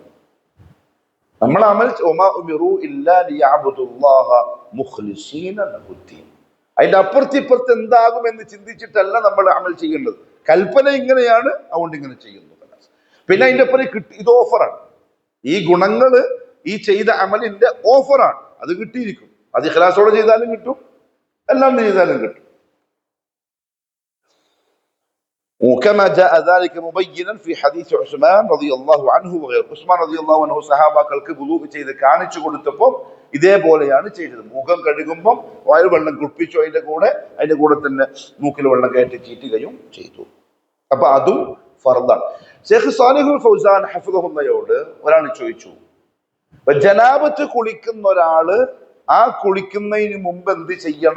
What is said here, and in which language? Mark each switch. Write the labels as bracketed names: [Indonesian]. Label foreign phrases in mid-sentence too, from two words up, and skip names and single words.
[Malayalam] നമ്മൾ അമൽ അതിന്റെ അപ്പുറത്തിപ്പുറത്ത് എന്താകുമെന്ന് ചിന്തിച്ചിട്ടല്ല നമ്മൾ അമൽ ചെയ്യേണ്ടത്. കൽപ്പന ഇങ്ങനെയാണ്, അതുകൊണ്ട് ഇങ്ങനെ ചെയ്യുന്നു. പിന്നെ അതിന്റെ ഒപ്പം ഇത് ഓഫറാണ്. ഈ ഗുണങ്ങള് ഈ ചെയ്ത അമലിന്റെ ഓഫറാണ്. അത് കിട്ടിയിരിക്കും. അത് ഇഖ്ലാസോടെ ചെയ്താലും കിട്ടും, അല്ലാണ്ട് ചെയ്താലും കിട്ടും. [Arabic] وكما جاء ذلك مبينا في حديث عثمان رضي الله عنه وغيره. [Malayalam] ഉസ്മാൻ [Arabic] رضي الله عنه [Malayalam] സഹാബാക്കൾക്ക് വുളൂ ചെയ്ത് കാണിച്ചു കൊടുത്തപ്പോൾ ഇതേപോലെയാണ് ചെയ്തത്. മുഖം കഴുകുമ്പോൾ വായിൽ വെള്ളം കുടിപ്പിച്ചു, അതിന്റെ കൂടെ തന്നെ മൂക്കിൽ വെള്ളം കയറ്റി ചീറ്റുകയും ചെയ്തു. അപ്പൊ അതും ഫർദാണ്. ശൈഖ് സാലിഹുൽ ഫൗസാൻ ഹഫിളഹുള്ളയോട് ഒരാൾ ചോദിച്ചു, ജനാബത്ത് കുളിക്കുന്ന ഒരാള് ആ കുളിക്കുന്നതിന് മുമ്പ് എന്ത് ചെയ്യണം?